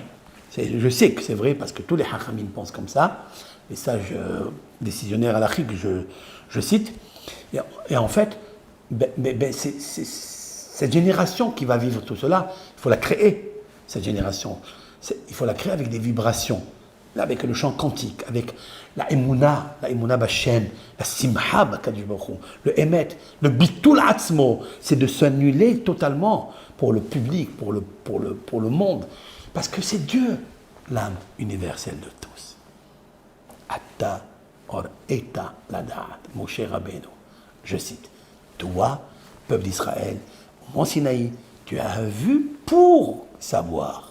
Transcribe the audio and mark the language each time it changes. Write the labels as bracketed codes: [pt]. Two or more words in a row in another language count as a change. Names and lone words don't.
[fr] Je sais que c'est vrai parce que tous les hachamim pensent comme ça, les sages décisionnaires halachiques, je cite, et en fait, c'est cette génération qui va vivre tout cela, il faut la créer, cette génération. Il faut la créer avec des vibrations, là, avec le chant quantique, avec la [he] אמונה בה, [fr] la [he] שמחה בקדוש ברוך הוא, [fr] le emet, le [he] ביטול עצמו, [fr] c'est de s'annuler totalement pour le public, pour le monde, parce que c'est Dieu, l'âme universelle de tous. [he] אתה הראית לדעת, משה רבנו. [fr] Je cite, toi, peuple d'Israël, au mont Sinaï, tu as vu pour savoir.